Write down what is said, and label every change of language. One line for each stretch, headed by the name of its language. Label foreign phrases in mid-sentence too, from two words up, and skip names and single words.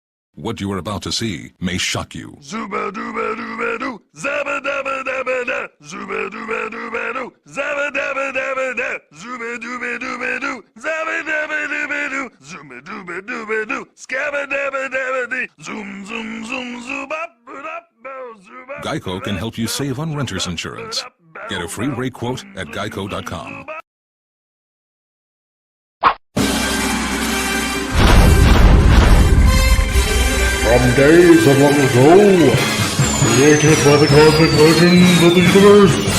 English: What you are about to see may shock you. Zuba dooba dooba doo, zabba dabba dabba da, zuba dooba dooba doo, zabba dabba dabba da, zuba dooba dooba doo, zabba dabba dabba doo, zuba dooba dooba doo, scabba dabba dabba dee, zoom zoom zoom zoom up up zuba. Geico can help you save on renter's insurance. Get a free rate quote at geico.com. From days of long ago, created by the cosmic legends of the universe,